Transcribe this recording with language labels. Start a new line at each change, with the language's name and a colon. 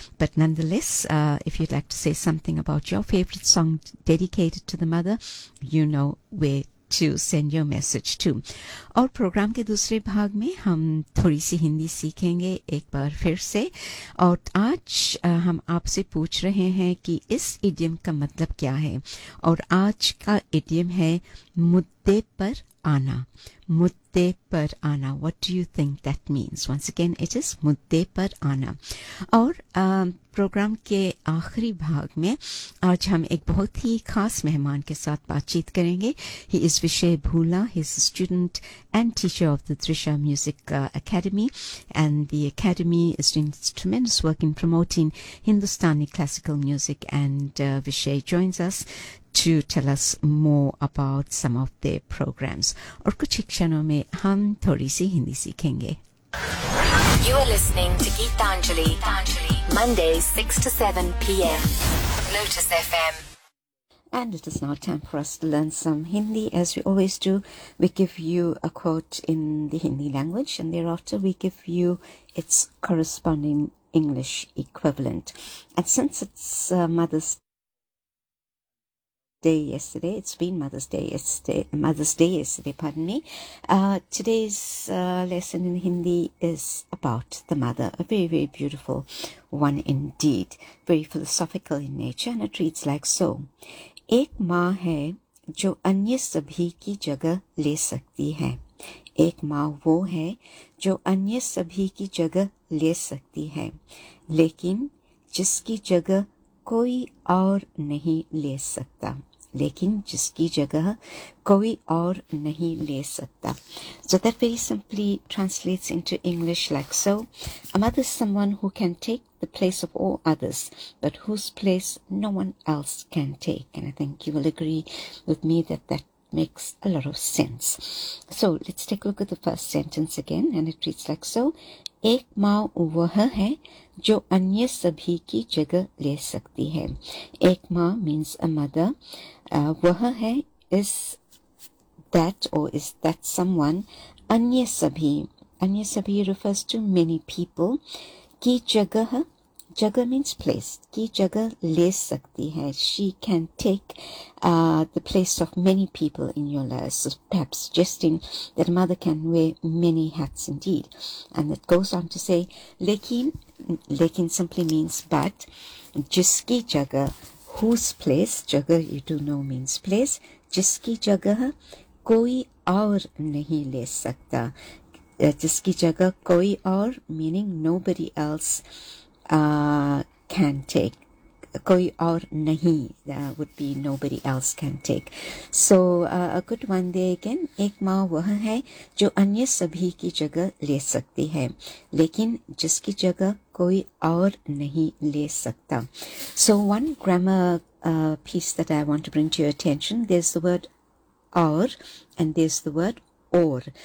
English: But nonetheless, if you like to say something about your favourite song dedicated to the mother, you know way to send your message to।
Hindi: और programme के दूसरे भाग में हम थोड़ी सी हिंदी सीखेंगे एक बार फिर से। और आज हम आपसे पूछ रहे हैं कि इस idiom का मतलब क्या है। और आज का idiom है मुद्दे पर आना। मुद्दे पर आना,
English: what do you think that means? Once again, it is मुद्दे पर आना।
Hindi: और प्रोग्राम के आखिरी भाग में आज हम एक बहुत ही खास मेहमान के साथ बातचीत करेंगे।
English: He is Vishay Bhula. He is student and teacher of the Trisha music academy. And the academy is doing tremendous work in promoting Hindustani classical music. And Vishay joins us to tell us more about some of their programs.
Hindi: Aur kuch ikshanon mein hum thodi si hindi sikhenge.
English: You are listening to Geetanjali, Mondays 6 to 7 PM, Lotus FM. And it is now time for us to learn some Hindi. As we always do, we give you a quote in the Hindi language and thereafter we give you its corresponding English equivalent. And since it's Mother's Day yesterday, it's been Mother's Day yesterday. Today's lesson in Hindi is about the mother. A very, very beautiful one indeed. Very philosophical in nature, and it reads like so.
Hindi: एक माँ है जो अन्य सभी की जगह ले सकती है। एक माँ वो है जो अन्य सभी की जगह ले सकती है, लेकिन जिसकी जगह कोई और नहीं ले सकता। लेकिन जिसकी जगह कोई और नहीं ले सकता।
English: So that very simply translates into English like so. A mother is someone who can take the place of all others, but whose place no one else can take. And I think you will agree with me that that makes a lot of sense. So let's take a look at the first sentence again, and it reads like so.
Hindi: एक माँ वह है जो अन्य सभी की जगह ले सकती है। एक माँ
English: means a mother.
Hindi: वह है
English: is that someone,
Hindi: अन्य सभी
English: refers to many people,
Hindi: की जगह, जगह
English: means place,
Hindi: की जगह ले सकती है।
English: She can take the place of many people in your life. So perhaps suggesting that a mother can wear many hats indeed. And it goes on to say, लेकिन simply means but, जिसकी जगह, whose place, जगह you do know means place,
Hindi: जिसकी जगह कोई और नहीं ले सकता। जिसकी जगह कोई और
English: meaning nobody else can take,
Hindi: कोई और नहीं
English: would be nobody else can take. So a good one there again.
Hindi: एक माँ वह है जो अन्य सभी की जगह ले सकती है, लेकिन जिसकी जगह कोई और नहीं ले सकता।
English: So one grammar piece that I want to bring to your attention, there's the word और and there's the word or.